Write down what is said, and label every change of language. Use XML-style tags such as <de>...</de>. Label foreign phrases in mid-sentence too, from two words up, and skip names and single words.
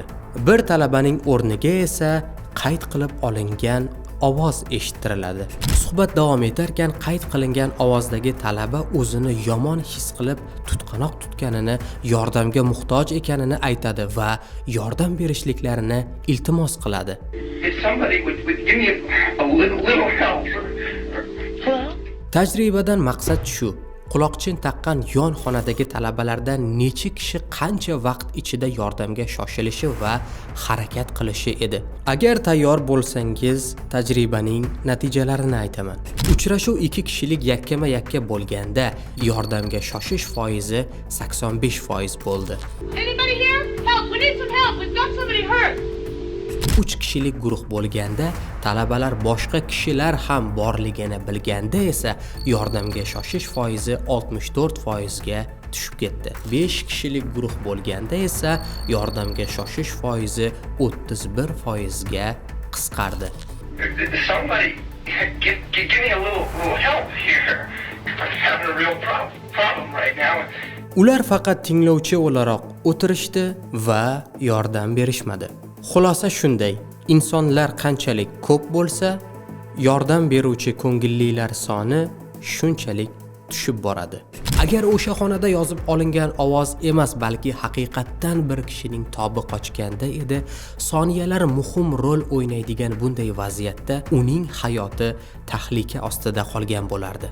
<uz>Bir talabaning o'rniga esa qayd qilib olingan ovoz eshittiriladi. Suhbat davom etarkan qayd qilingan ovozdagi talaba o'zini yomon his qilib, tutqanoq tutganini, yordamga muhtoj ekanini aytadi va yordam berishliklarini iltimos qiladi.</uz> <en>If somebody would give me a little help,</en> <uz>Tajribadan maqsad shu. Quloqchin taqqan yon xonadagi talabalardan necha kishi qancha vaqt ichida yordamga shoshilishi va harakat qilishi edi. Agar tayyor bo'lsangiz, tajribaning natijalarini aytaman. Uchrashuv 2 kishilik yakkama-yakka bo'lganda yordamga shoshish foizi 85% bo'ldi.</uz> <en>Anybody here? Help! We need some help. We've got somebody hurt.</en> <uz>3 kishilik guruh bo'lganda talabalar boshqa kishilar ham borligini bilganda esa yordamga shoshish foizi 64% ga tushib ketdi. 5 kishilik guruh bo'lganda esa yordamga shoshish foizi 31% ga qisqardi.</uz> <en>Somebody give me a little help here. I'm having a real problem right now.</en> <uz>Ular faqat tinglovchi o'laroq o'tirishdi va yordam berishmadi. Xulosa shunday, insonlar qanchalik ko'p bo'lsa, yordam beruvchi ko'ngillilar soni shunchalik tushib boradi. Agar o'sha xonada yozib olingan ovoz emas, balki haqiqatdan bir kishining tobi qochganda edi, soniyalar muhim rol o'ynaydigan bunday vaziyatda uning hayoti tahlika ostida qolgan bo'lardi.</uz>